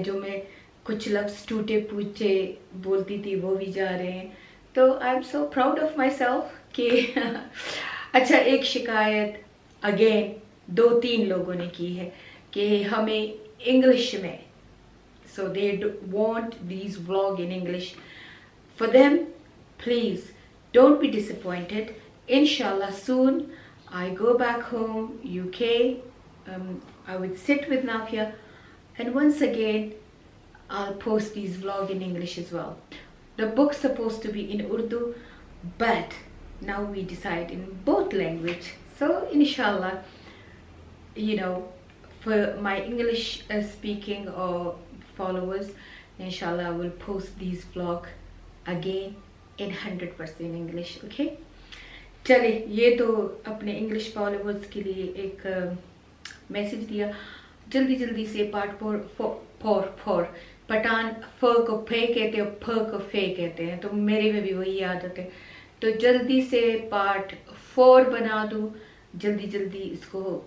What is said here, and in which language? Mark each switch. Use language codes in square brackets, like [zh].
[hi] जो मैं कुछ लफ्ज़ टूटे पूछे बोलती थी वो भी जा रहे हैं। तो [en] I am so proud of my self [hi] कि अच्छा, एक शिकायत अगेन 2-3 लोगों ने की है कि हमें इंग्लिश में, [en] so they want these vlog in English. For them, please don't be disappointed. Inshallah soon I go back home UK. I would sit with Nafia and once again I'll post these vlog in English as well. The book's supposed to be in Urdu, but now we decide in both language. So inshallah, you know, for my English speaking or followers, inshallah I will post these vlog again in 100% English. [hi] Okay, चले, ये तो अपने English followers के लिए एक message दिया। जल्दी जल्दी से पार्ट फोर पठान फ को फे कहते हैं, फ को फे कहते हैं, तो मेरे में भी वही आदत है। तो जल्दी से पार्ट 4 बना दूँ, जल्दी जल्दी इसको।